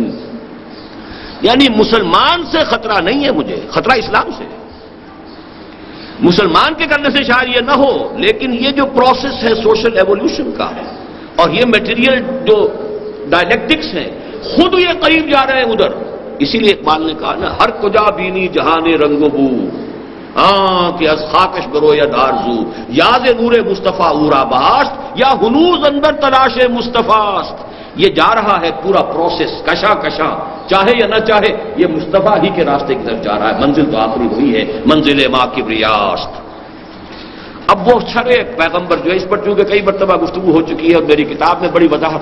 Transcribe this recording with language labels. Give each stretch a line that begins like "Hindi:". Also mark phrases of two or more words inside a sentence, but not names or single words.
Urdu: یعنی مسلمان سے خطرہ نہیں ہے مجھے، خطرہ اسلام سے ہے. مسلمان کے کرنے سے شاید یہ نہ ہو، لیکن یہ جو پروسیس ہے
English: social evolution
Urdu: کا اور یہ میٹیریل جو ڈائلیکٹکس ہیں خود یہ قریب جا رہے ہیں ادھر. اسی لیے اقبال نے کہا نا
Persian: ہر کجا بینی جہان رنگ و بو، کہ از خاکش برو یا دارزو، یاد نور مصطفیٰ اورا باشت یا ہنوز اندر تلاش مصطفیٰ است.
Urdu: یہ جا رہا ہے پورا پروسیس کشا کشا چاہے یا نہ چاہے یہ مصطفیٰ ہی کے راستے کی طرف جا رہا ہے، منزل تو آخری وہی ہے،
Persian: منزل ما کبریاست۔
Urdu: اب وہ چھڑے پیغمبر جو ہے، اس پر چونکہ کئی مرتبہ گفتگو ہو چکی ہے اور میری کتاب میں بڑی وضاحت